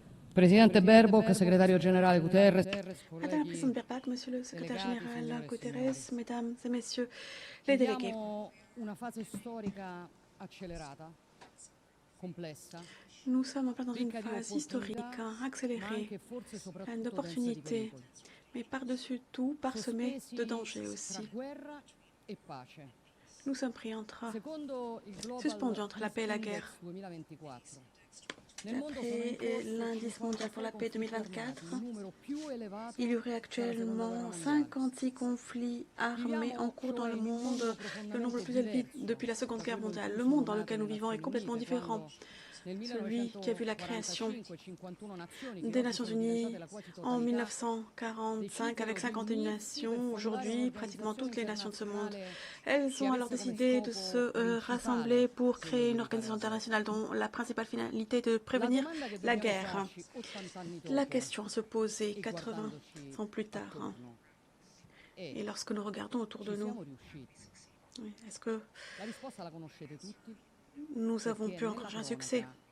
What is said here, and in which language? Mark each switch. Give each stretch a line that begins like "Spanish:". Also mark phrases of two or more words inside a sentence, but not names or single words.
Italian: Presidente Baerbock, segretario generale Guterres,
French: Madame la présidente Baerbock, Monsieur le secrétaire général Guterres, Mesdames et Messieurs les délégués.
Italian: una fase storica accelerata, complessa,
French: Nous sommes en plein dans une
Italian: ricca di
French: phase historique,
Italian: opportunità, ma
French: accélérée,
Italian: anche forse
French: pleine
Italian: soprattutto densa di
French: d'opportunités,
Italian: pericoli,
French: mais par-dessus tout parsemée de
Italian: sospesi
French: dangers
Italian: tra
French: aussi.
Italian: guerra e pace.
French: Nous sommes pris entre,
Italian: Secondo il
French: suspendus
Italian: Global
French: entre la paix et la guerre.
Italian: Peace Index 2024, nel mondo sono
French: D'après
Italian: in corso
French: l'indice mondial pour la paix 2024,
Italian: 2024, il numero più elevato
French: il y aurait
Italian: dalla seconda guerra
French: actuellement
Italian: mondiale.
French: 56 conflits armés en
Italian: Viviamo
French: cours dans
Italian: cioè
French: le
Italian: in un
French: monde,
Italian: mondo
French: le nombre
Italian: profondamente
French: le plus élevé
Italian: diverso
French: depuis la Seconde
Italian: da
French: Guerre
Italian: quello in
French: mondiale.
Italian: cui
French: Le
Italian: sono
French: monde dans
Italian: nate
French: lequel le nous vivons est
Italian: Nazioni
French: complètement
Italian: Unite,
French: différent.
Italian: quando nel
French: Celui qui a vu la création
Italian: 1945-51 nazioni che
French: des
Italian: oggi
French: Nations
Italian: sono
French: Unies
Italian: diventate la quasi
French: en
Italian: totalità
French: 1945 avec 51 nations. Aujourd'hui, pratiquement toutes les nations de ce monde, elles ont alors décidé de se rassembler pour créer une organisation internationale dont la principale finalité est de prévenir la guerre. La question à se poser 80 ans plus tard, et lorsque nous regardons autour de nous, est-ce que nous avons pu encourager un succès?